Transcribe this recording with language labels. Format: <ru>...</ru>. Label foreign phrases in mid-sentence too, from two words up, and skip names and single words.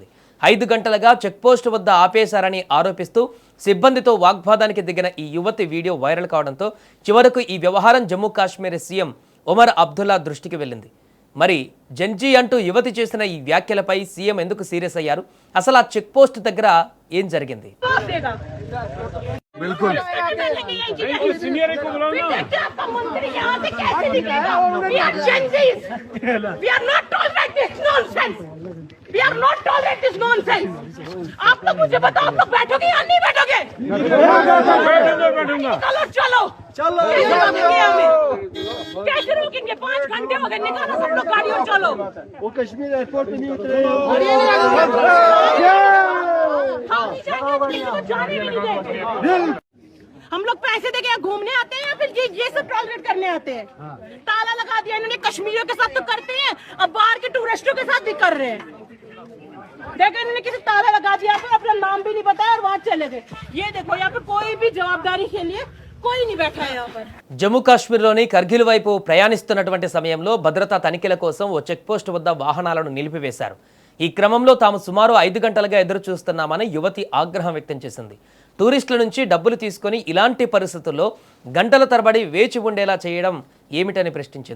<te>5 గంటలుగా చెక్పోస్ట్ వద్ద ఆపేశారని ఆరోపిస్తూ సిబ్బందితో వాగ్వాదానికి దిగిన ఈ యువతి వీడియో వైరల్ కావడంతో చివరకు ఈ వ్యవహారం జమ్మూ కాశ్మీర్ సీఎం ఒమర్ అబ్దుల్లా దృష్టికి వెళ్ళింది. మరి జెన్జీ అంటూ యువతి చేసిన ఈ వ్యాఖ్యలపై సీఎం ఎందుకు సీరియస్ అయ్యారు? అసలు ఆ చెక్ పోస్ట్ దగ్గర ఏం జరిగింది?</te> <hi>बिल्कुल सीनियर को बुलाओ ना। मंत्री यहाँ से कैसे निकलेगा?</hi> <en>We are Gen-Zs. We are not tolerate this nonsense. We are not tolerate this nonsense.</en> <hi>आप लोग मुझे बताओ, आप लोग बैठोगे या नहीं बैठोगे? बैठूंगा। चलो चलो चलो कैसे रोकेंगे? 5 घंटे हो गए, निकालो सब लोग गाड़ी और चलो। वो कश्मीर एयरपोर्ट पे नहीं उतरे। हम नहीं जाएंगे, जाने भी नहीं देंगे। हम लोग पैसे देके घूमने आते हैं या फिर ये सब टॉलरेट करने आते हैं? ताला लगा दिया इन्होंने, कश्मीरियों के साथ तो करते हैं, अब बाहर के टूरिस्टों के साथ भी कर रहे हैं। देखो इन्होंने किसी ताला लगा दिया, फिर अपना नाम भी नहीं बताया और वहां चले गए। ये देखो यहाँ पे कोई भी जवाबदारी के लिए कोई नहीं बैठा है यहाँ पर।</hi> <te>జమ్మూ కాశ్మీర్లోని కర్గిల్ వైపు ప్రయాణిస్తున్నటువంటి సమయంలో భద్రతా తనిఖీల కోసం ఓ చెక్ పోస్ట్ వద్ద వాహనాలను నిలిపివేశారు. ఈ క్రమంలో తాము సుమారు 5 గంటలుగా ఎదురు చూస్తున్నామని యువతి ఆగ్రహం వ్యక్తం చేసింది. టూరిస్టుల నుంచి డబ్బులు తీసుకొని ఇలాంటి పరిస్థితుల్లో గంటల తరబడి వేచి ఉండేలా చేయడం ఏమిటని ప్రశ్నించింది.</te>